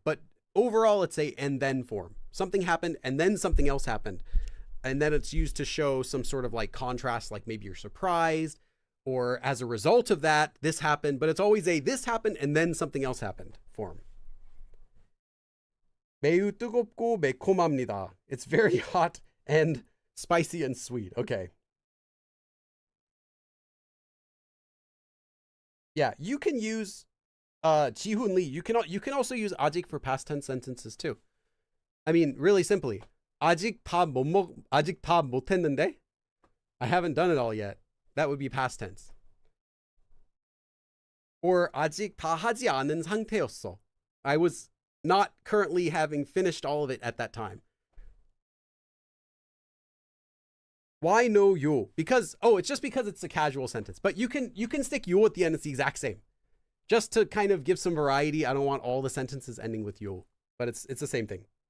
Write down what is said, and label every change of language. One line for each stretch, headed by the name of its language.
English: But overall, it's a and then form. Something happened and then something else happened. And then it's used to show some sort of like contrast, like maybe you're surprised, or as a result of that, this happened. But it's always a this happened and then something else happened form.
Korean: 매우 뜨겁고 매콤합니다.
English: It's very hot and spicy and sweet. Okay. Yeah, you can use 지훈 Lee. You can also use 아직 for past tense sentences too. I mean, really simply.
Korean: 아직 밥 못 했는데?
English: I haven't done it all yet. That would be past tense.
Korean: Or 아직 다 하지 않은 상태였어.
English: I was not currently having finished all of it at that time. Why no yo? Because, it's just because it's a casual sentence. But you can stick yo at the end. It's the exact same. Just to kind of give some variety. I don't want all the sentences ending with yo. But it's the same thing.